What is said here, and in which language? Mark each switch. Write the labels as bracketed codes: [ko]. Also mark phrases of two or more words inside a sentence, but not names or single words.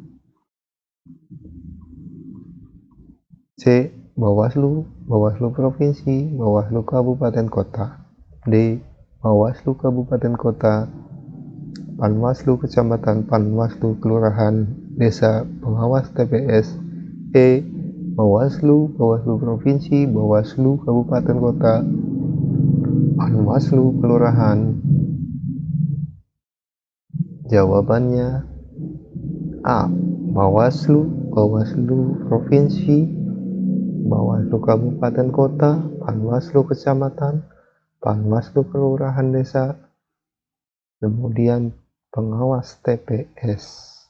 [id] C. Bawaslu, Bawaslu Provinsi, Bawaslu Kabupaten Kota. D. Bawaslu Kabupaten Kota, Panwaslu Kecamatan, Panwaslu Kelurahan, Desa, Pengawas TPS. E. Bawaslu, Bawaslu Provinsi, Bawaslu Kabupaten Kota, Panwaslu Kelurahan. Jawabannya A. Bawaslu, Bawaslu Provinsi, Bawaslu Kabupaten Kota, Panwaslu Kecamatan, Panwaslu Kelurahan Desa, kemudian Pengawas TPS.